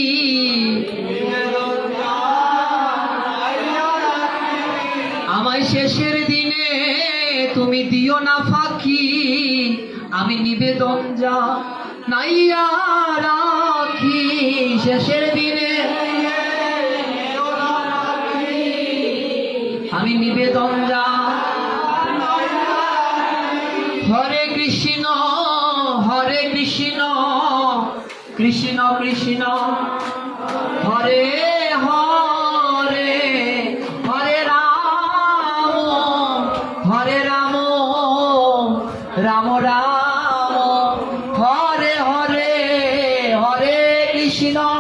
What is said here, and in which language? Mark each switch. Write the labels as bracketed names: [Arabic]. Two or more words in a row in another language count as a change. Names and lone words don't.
[Bangla] আমায় শেষের দিনে তুমি দিও না ফাঁকি আমি নিবেদন জানাইয়া রাখি শেষের দিনে আমি নিবেদন [Sanskrit] हरे कृष्ण कृष्ण कृष्ण हरे हरे हरे राम राम राम हरे हरे हरे कृष्ण